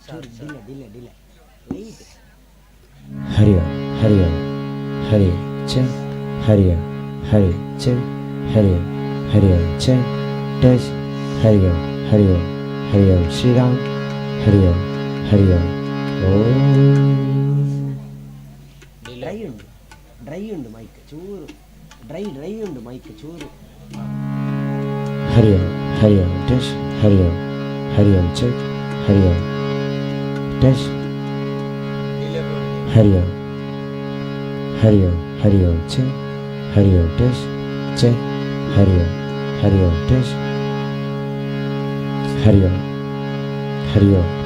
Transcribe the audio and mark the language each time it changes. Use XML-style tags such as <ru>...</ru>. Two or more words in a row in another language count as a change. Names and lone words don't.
<tcy>हरि ओम हरि च हरि च हरि ओम च टच हरि ओम श्री राम हरि ओम ओम ಡ್ರೈ ಉಂಡು ಮೈಕ್ ಚೂರು ಡ್ರೈ ಉಂಡು ಮೈಕ್ ಚೂರು. ಹರಿ ಓಂ ಹರಿ ಓಂ ಟೆಶ್ ಹರಿ ಓಂ ಹರಿ ಓಂ ಚೆಕ್ ಹರಿ ಓಂ ಟೆಶ್ ಹರಿ ಓಂ ಹರಿ ಓಂ ಹರಿ ಓಂ ಚೆಕ್ ಹರಿ ಓಂ ಟೆಶ್ ಚೆಕ್ ಹರಿ ಓಂ ಟೆಶ್ ಹರಿ ಓಂ ಹರಿ ಓಂ</tcy>